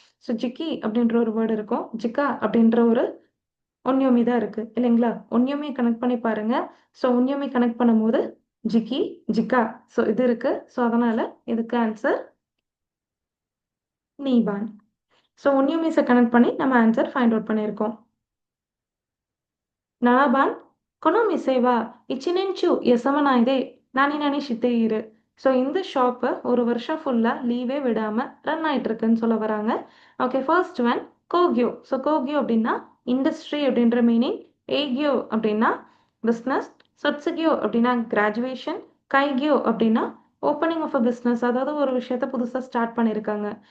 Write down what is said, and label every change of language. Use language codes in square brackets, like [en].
[ta] So Jikki அப்படின்ற ஒரு word இருக்கும். ஜிக்கா அப்படின்ற ஒரு ஒன்யோமி தான் இருக்கு இல்லைங்களா? ஒன்யோமிய கனெக்ட் பண்ணி பாருங்க. ஸோ ஒன்யோமி கனெக்ட் பண்ணும்போது ஜிக்கி, ஜிக்கா ஸோ இது இருக்கு. ஸோ அதனால இதுக்கு ஆன்சர் நீபான். ஸோ ஒன்யோமிஸ கனெக்ட் பண்ணி நம்ம ஆன்சர் ஃபைண்ட் அவுட் பண்ணியிருக்கோம். [ja] 7番、この店は1年中休まないで何々している. [ta] ஸோ இந்த ஷாப்பு ஒரு வருஷம் ஃபுல்லா லீவே விடாம ரன் ஆயிட்டு இருக்குன்னு சொல்ல வராங்க. Okay, first one கோக்யோ. ஸோ கோக்யோ அப்படின்னா இண்டஸ்ட்ரி அப்படின்ற மீனிங். ஏக்யோ அப்படின்னா பிஸ்னஸ். சொட்சுகியோ அப்படின்னா கிராஜுவேஷன். கைக்யோ அப்படின்னா ஓப்பனிங் ஆஃப் அ பிஸ்னஸ், அதாவது ஒரு விஷயத்த புதுசாக ஸ்டார்ட் பண்ணியிருக்காங்க.